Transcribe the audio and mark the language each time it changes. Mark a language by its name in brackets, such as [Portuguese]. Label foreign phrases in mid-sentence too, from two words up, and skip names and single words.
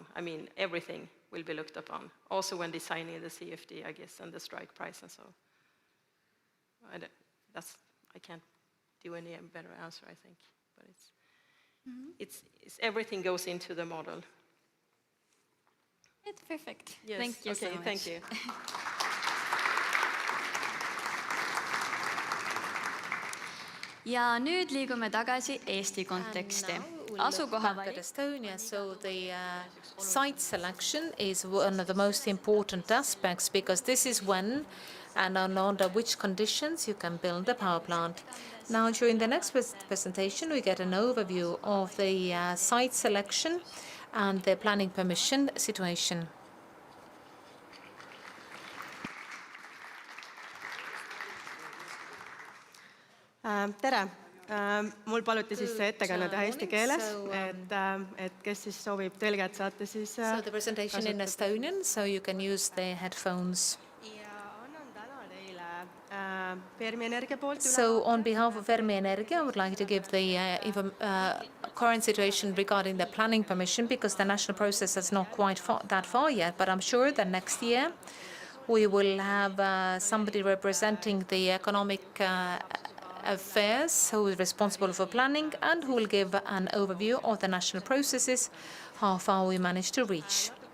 [English] I mean, everything will be looked upon, also when designing the CFD, I guess, and the strike price and so. I can't do any better answer, I think, but it's everything goes into the model. It's perfect. Yes. Thank you so much. Thank you. [Estonian] Ja nüüd liigume tagasi Eesti konteksti. Asukoha valik. [English] Estonia, so the site selection is one of the most important aspects, because this is when and under which conditions you can build a power plant. Now, during the next presentation, we get an overview of the site selection and the planning permission situation. [Estonian] Tere! Mul paluti siis see ettekanne teha eesti keeles, et kes siis soovib tõlget, saate siis [English] So the presentation in Estonian, so you can use the headphones. [Estonian] Fermi Energia poolt [English] So on behalf of Fermi Energia, I would like to give the current situation regarding the planning permission, because the national process is not quite that far yet, but I'm sure that next year we will have somebody representing the economic affairs who is responsible for planning and who will give an overview of the national processes, how far we managed to reach.